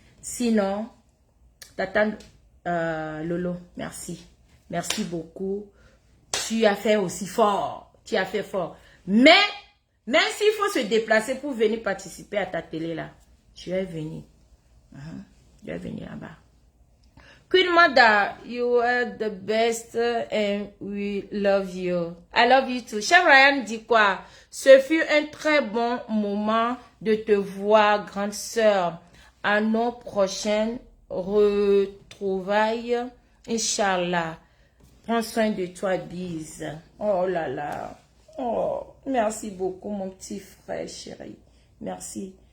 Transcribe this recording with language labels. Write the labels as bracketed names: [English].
[French] Sinon, Tata Lolo, merci. Merci beaucoup. Tu as fait aussi fort. Tu as fait fort. Mais, même s'il faut se déplacer pour venir participer à ta télé là, tu es venu. Tu es venu là-bas. [English] Queen Mother, you are the best and we love you. I love you too. [French] Chef Ryan dit quoi? Ce fut un très bon moment de te voir, grande sœur. À nos prochaines retrouvailles. Inch'Allah. Prends soin de toi, bise. Oh là là. Oh, merci beaucoup, mon petit frère chéri. Merci.